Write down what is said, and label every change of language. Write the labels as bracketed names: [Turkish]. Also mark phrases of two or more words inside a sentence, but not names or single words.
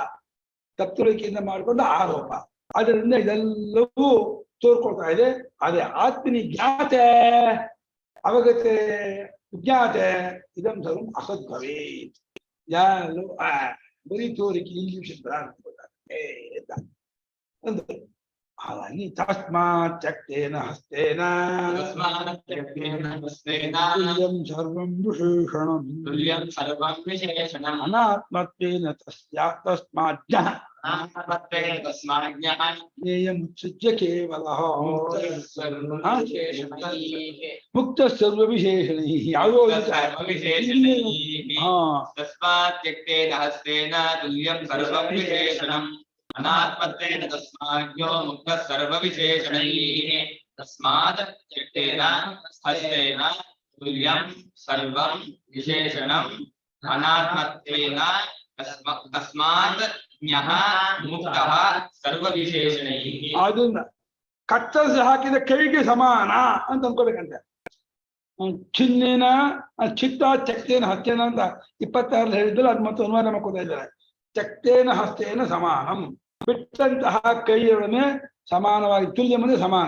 [Kannada] ತತ್ವರಿಕೆಯಿಂದ ಮಾಡಿಕೊಂಡ ಆರೋಪ, ಅದರಿಂದ ಇದೆಲ್ಲವೂ ತೋರ್ಕೊಳ್ತಾ ಇದೆ. [Sanskrit] ಅದೇ ಆತ್ಮನಿ ಜ್ಞಾತೆ ಅವಗತೆ ವಿಜ್ಞಾತೆ ಇದಂ ಸರ್ವಂ ಅಸದ್ಭವೇ. [Kannada] ಯಾರು ಬರೀ ತೋರಿಕೆ ಇಂಗ್ಲಿಷ್ ಅಂದ್ರೆ ಹಾಗಾಗಿ [Sanskrit] ತಸ್ಮಾತ್ ಚಕ್ತೇನ ಹಸ್ತೇನ ತುಲ್ಯಂ ಸರ್ವಂ ವಿಶೇಷಣಂ ಅನಾತ್ಮತ್ವೇನ ತಸ್ಮಾತ್ ಜ್ಞೇಯಮುತ್ಸೃಜ್ಯ ಕೇವಲಃ ಮುಕ್ತ ಸರ್ವ ವಿಶೇಷಣೈ. ಯಾವುದೋ ತಸ್ಮಾತ್ ತ್ಯಕ್ತೇನ ಹಸ್ತೇನ ತುಲ್ಯಂ ಸರ್ವಂ ವಿಶೇಷಣಂ ಅನಾತ್ಮತ್ವೇನ ತಸ್ಮಾಜ್ಞೋ ಮುಕ್ತ ಸರ್ವ ವಿಶೇಷಣೈಃ. ತಸ್ಮಾತ್ ತ್ಯಕ್ತೇನ ಹಸ್ತೇನ ತುಲ್ಯಂ ಸರ್ವಂ ವಿಶೇಷಣಂ ಅನಾತ್ಮತ್ವೇನ ತಸ್ಮಾತ್ ಜ್ಞಃ ಮುಕ್ತಃ ಸರ್ವ ವಿಶೇಷಣೈಃ. [Kannada] ಅದನ್ನ ಕತ್ತರಿಸಿ ಹಾಕಿದ ಕೈಗೆ ಸಮಾನ ಅಂತ ಅನ್ಕೋಬೇಕಂತೆ. [Sanskrit] ಚಿನ್ನಿನ ಚಿತ್ತ ಚಕ್ತೇನ ಹಸ್ತೇನ [Kannada] ಅಂತ 26 ಹೇಳಿದ್ರೆ ಅದು ಮತ್ತೆ ಅನುವಾದ ಮಾಡ್ಕೋತಾ ಇದ್ದಾರೆ. [Sanskrit] ಚಕ್ತೇನ ಹಸ್ತೇನ ಸಮಾನಂ, [Kannada] ಬಿಟ್ಟಂತಹ ಕೈಯೊಡನೆ ಸಮಾನವಾಗಿ, ತುಲ್ಯ ಅಂದ್ರೆ ಸಮಾನ.